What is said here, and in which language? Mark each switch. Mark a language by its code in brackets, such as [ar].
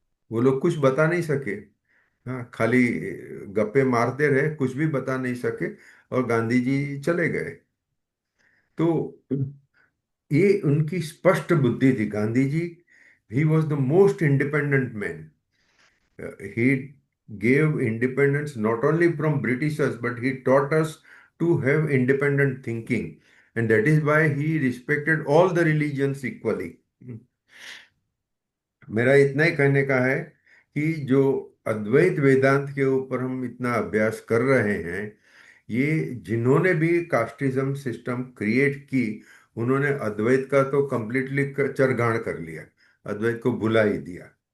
[hi] वो लोग कुछ बता नहीं सके। हाँ, खाली गप्पे मारते रहे, कुछ भी बता नहीं सके। और गांधी जी चले गए। तो ये उनकी स्पष्ट बुद्धि थी। [en] Gandhi ji, he was the most independent man. He gave independence not only from Britishers, but he taught us to have independent thinking, and that is why he respected all the religions equally. [hi] मेरा इतना ही कहने का है कि जो अद्वैत वेदांत के ऊपर हम इतना अभ्यास कर रहे हैं, ये जिन्होंने भी कास्टिज्म सिस्टम क्रिएट की, उन्होंने अद्वैत का तो कंप्लीटली चरगाण कर लिया, अद्वैत को भुला ही दिया।